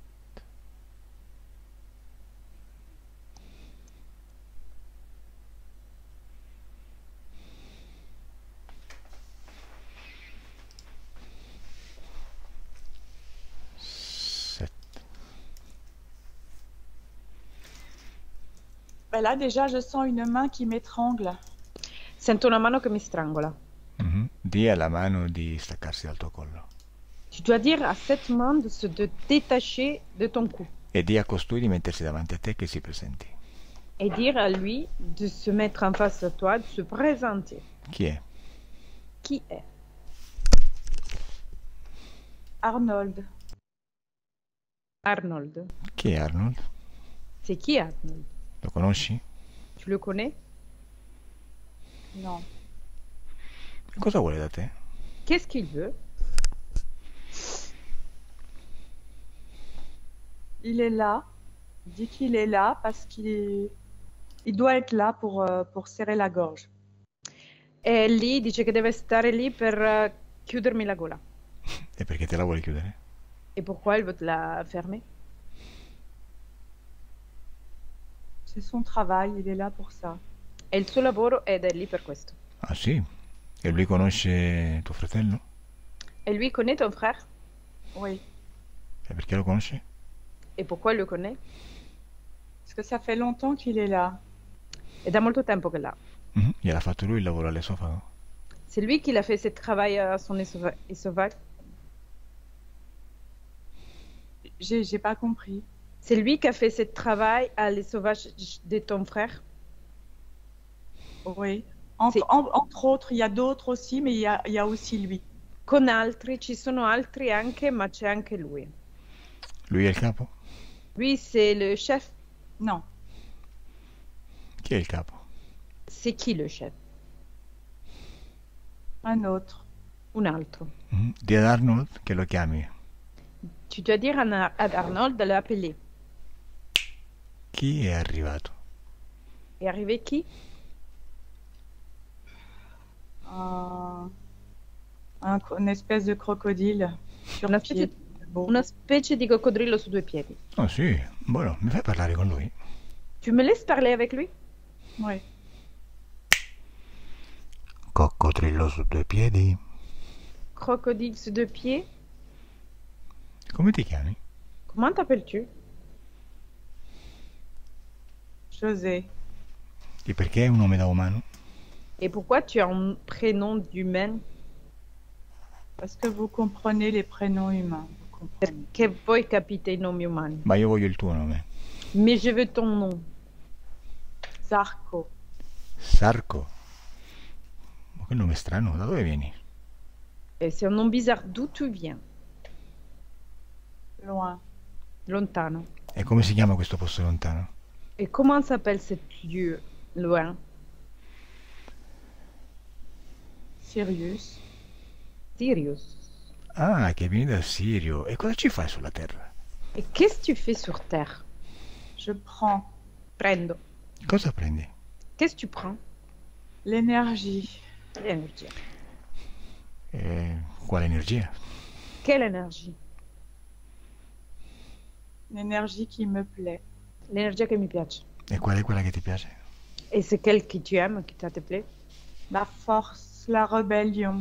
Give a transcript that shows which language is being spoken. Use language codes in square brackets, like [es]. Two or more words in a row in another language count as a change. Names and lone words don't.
[fr] 7. Ben là déjà je sens une main qui m'étrangle. [it] Sento una mano che mi strangola. Dì alla mano di staccarsi dal tuo collo. [fr] Tu dois dire à cette main de se détacher de ton cou. [it] E dì a costui di mettersi davanti a te che si presenti. [fr] Et dire à lui de se mettre en face de toi, de se présenter. [it] Chi è? [fr] Qui est? Arnold. Arnold. [it] Chi è Arnold? [fr] C'est qui Arnold? [it] Lo conosci? [fr] Tu le connais? Non. [it] Cosa vuole da te? [fr] Qu'est-ce qu'il veut? Il est là. Il dit qu'il est là parce qu'il doit être là pour serrer la gorge. [it] E lì dice che deve stare lì per chiudermi la gola. E perché te la vuole chiudere? [fr] Et pourquoi il veut te la fermer? C'est son travail, il est là pour ça. [it] È il suo lavoro ed è lì per questo. Ah sì? E lui conosce tuo fratello? [fr] Et lui connaît ton frère? Oui. [it] E perché lo conosce? [fr] Et pourquoi il le connaît? Parce que ça fait longtemps qu'il est là. [it] È da molto tempo che l'ha. Gliel'ha fatto lui il lavoro all'esofago? [fr] C'est lui qui l'a fait ce travail à son esophage. J'ai pas compris. C'est lui qui a fait ce travail à l'esophage de ton frère? Oui. Entre autres, il y a d'autres aussi, mais il y a aussi lui. [it] Con altri, ci sono altri anche, ma c'è anche lui. Lui è il capo? [fr] Lui, c'est le chef. Non, [it] Chi è il capo? [fr] C'est qui le chef? un autre. [it] Un altro. Di ad Arnold che lo chiami. [fr] Tu dois dire ad Arnold de l'appeler. [it] Chi è arrivato? [fr] Est arrivé qui? Une espèce de crocodile sur [it] Una [fr] pied. [it] specie, [fr] Beau. [it] una specie di coccodrillo su due piedi. Oh sì, buono, mi fai parlare con lui? [fr] Tu me laisses parler avec lui? Oui. [it] Coccodrillo su due piedi? [fr] Crocodile su deux pieds? [it] Come ti chiami? [fr] Comment t'appelles-tu? José. [it] E perché è un nome da umano? [fr] Et pourquoi tu as un prénom d'humaine? Parce que vous comprenez les prénoms humains. Vous comprenez. [it] Perché voi capite i nomi umani. Ma io voglio il tuo nome. [fr] Mais je veux ton nom. Zarco. Sarco. [it] Ma che nome strano, da dove vieni? [fr] Et c'est un nom bizarre. D'où tu viens? Loin. [it] Lontano. E come si chiama questo posto lontano? [fr] Et comment s'appelle cet lieu loin? Sirius. Sirius. [it] Ah, che vieni da Sirio. E cosa ci fai sulla Terra? [fr] Et qu'est-ce que tu fais sur Terre? Je prends [it] Prendo. Cosa prendi? [fr] Qu'est-ce que tu prends? l'énergie. L'énergie. [it] Quale energia? [fr] Quelle énergie? L'énergie qui me plaît. [it] L'énergie qui mi piace. E qual è quella che ti piace? [fr] Et c'est quelle que tu aimes, qui te plaît? La force, la rébellion.